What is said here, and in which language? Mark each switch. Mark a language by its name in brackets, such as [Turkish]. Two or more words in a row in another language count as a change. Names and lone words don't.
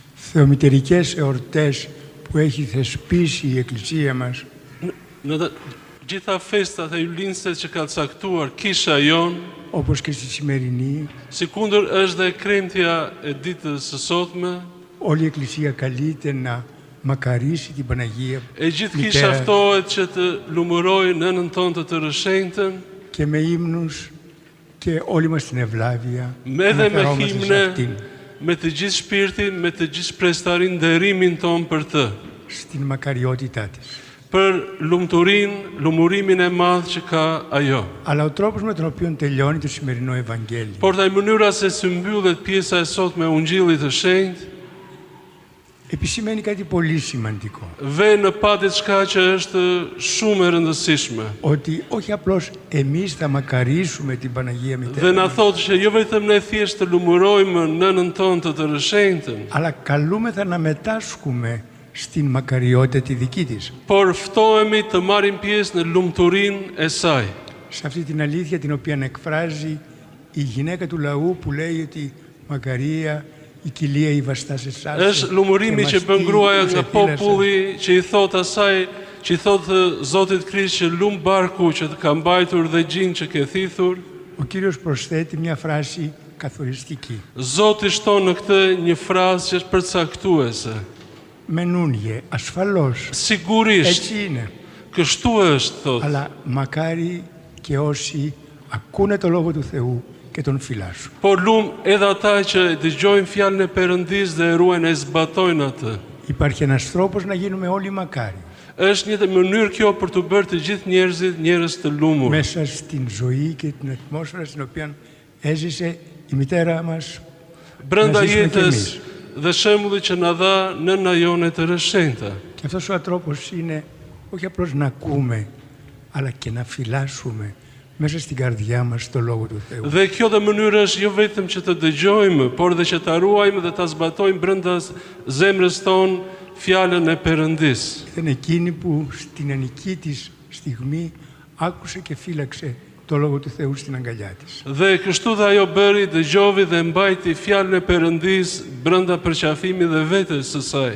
[Greek] θεομητερικές εορτές που έχει θεσπίσει η Εκκλησία μας, [Albanian] Në të gjitha festat e ylinset që ka caktuar Kisha jon, [Greek] όπως και στη σημερινή, [Albanian] sikundër është dhe kremtja e ditës së sotme, [Greek] όλη η Εκκλησία καλείται να μακαρίσει την Παναγία [Albanian] e gjithë kisha [Greek] Μητέρα [Albanian] ftohet që të lumërojë nënën tonë të rëshënjtën, [Greek] και με ύμνους και όλη μας την ευλάβεια [Albanian] me dhe me [Greek] αναφερόμαστε σε [Albanian] himne, [Greek] αυτήν, [Albanian] me të gjithë shpirtin, me të gjithë shprestarin, nderimin tonë për të, [Greek] στην μακαριότητά της. [Albanian] për lumturimin e madh që ka ajo. [Greek] Αλλά ο τρόπος με τον οποίο τελειώνει το σημερινό Ευαγγέλιο [Albanian] Por taj mënyra se si mbyllet pjesa e sotme e Ungjillit të Shenjtë, [Greek] επισημαίνει κάτι πολύ σημαντικό. [Albanian] ve në pa diçka që është shumë e rëndësishme. [Greek] Ότι όχι απλώς εμείς θα μακαρίσουμε την Παναγία [Albanian] Dhe [Greek] Μητέρα, [Albanian] na thotë që jo vetëm ne thjesht të lumërojmë nënën tonë të rëshënjtën, [Greek] αλλά καλούμεθα να μετάσχουμε στην μακαριότητα τη δική της. [Albanian] por ftohemi të marrim pjesë në lumturinë e saj. [Greek] Σε αυτή την αλήθεια την οποία εκφράζει η γυναίκα του λαού που λέει ότι Μακαρία, η κοιλία η βαστά σε εσάς. [Albanian] Është lumërimi që bën gruaja nga populli që i thot asaj, që i thot Zotit Krisht që lum barku që të ka mbajtur dhe gjinë që ke thithur. [Greek] Ο Κύριος προσθέτει μια φράση καθοριστική. [Albanian] Zoti shton në këtë një frazë që është përcaktuese. [Greek] Μενούνιε, ασφαλώς. [Albanian] Sigurisht, [Greek] Έτσι είναι. [Albanian] kështu është, thot. [Greek] Αλλά μακάρι και όσοι ακούνε το Λόγο του Θεού και τον φυλάσσουν. [Albanian] Por edhe ata që dëgjojnë fjalën e Perëndis dhe e ruajnë e zbatojnë atë. [Greek] Υπάρχει ένας τρόπος να γίνουμε όλοι μακάρι. [Albanian] Është një mënyrë kjo për të bërë të gjithë njerëzit njerëz të lumur. [Greek] Μέσα στην ζωή και την ατμόσφαιρα στην οποία έζησε η μητέρα μας, [Albanian] Brenda [Greek] να ζήσουμε κι [Albanian] jetës [Greek] εμείς. [Albanian] dhe shembullit që na dha nëna jone të rëshënjta. [Greek] Και αυτός ο τρόπος είναι όχι απλώς να ακούμε, αλλά και να φυλάσσουμε μέσα στην καρδιά μας το Λόγο του Θεού. [Albanian] Dhe kjo dhe mënyrë është jo vetëm që të dëgjojmë, por dhe që ta ruajmë dhe ta zbatojmë brenda zemrës tonë fjalën e Perëndis. [Greek] Ήταν εκείνη που στην ενική της στιγμή άκουσε και φύλαξε το Λόγο του Θεού στην αγκαλιά της. [Albanian] Dhe kështu dhe ajo bëri, dëgjovi dhe mbajti fjalën e Perëndis brenda përqafimit dhe vetes së saj.